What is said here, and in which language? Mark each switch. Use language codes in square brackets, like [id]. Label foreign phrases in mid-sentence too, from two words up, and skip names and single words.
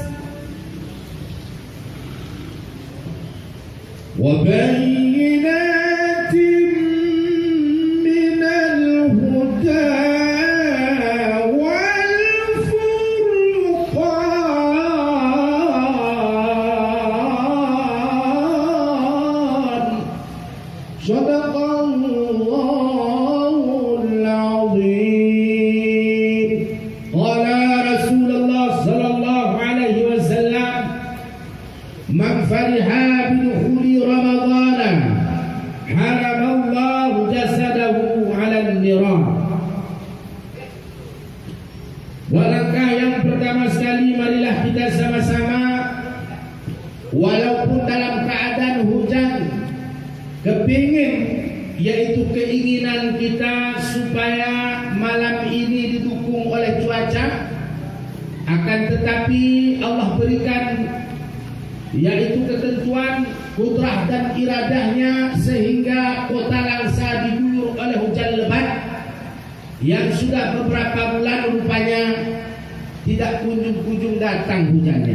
[ar] وبينات من الهدى صدق الله العظيم. قال رسول الله صلى الله عليه وسلم, من فرح بدخول رمضان حرم الله جسده على النيران. [id] Walangkah yang pertama sekali, marilah kita sama-sama, walaupun dalam keadaan hujan, kepingin, yaitu keinginan kita supaya malam ini didukung oleh cuaca. Akan tetapi Allah berikan, yaitu ketentuan, kudrah dan iradahnya, sehingga Kota Langsa diguyur oleh hujan lebat yang sudah beberapa bulan rupanya tidak kunjung-kunjung datang hujannya.